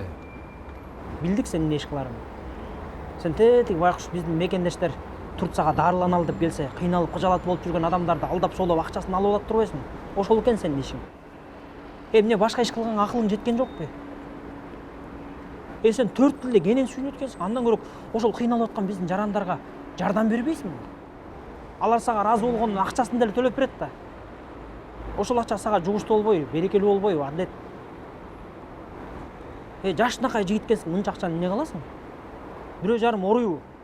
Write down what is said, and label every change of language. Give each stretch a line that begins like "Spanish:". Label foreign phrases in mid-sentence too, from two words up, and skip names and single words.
Kyrgyz: Билдик сен эмне иш кыларыңды. Сен тетиги байкуш биздин мекендештер Турцияга дарыланалы деп келсе, кыйналып кыжалат болуп жүргөн адамдарды алдап соолоп акчасын алып алат турбайсың? Ошол экен сенин ишиң. Эмне башка иш кылганга акылың жеткен жокпу? Сен 4 тілде кенен сүйінет екенсің, андан көріп ошол кыйналып аткан биздин жарандарга жардам бербейсиңби? Алар сага разы болгондун акчасын деле төлөп берет да. Ошол акча сага жугуштуу болбойбу, берекелүү болбойбу, Адлет? Жашынакай жигит экенсиң, мынча акчаны эмне кыласың? 1,5 оруйбу?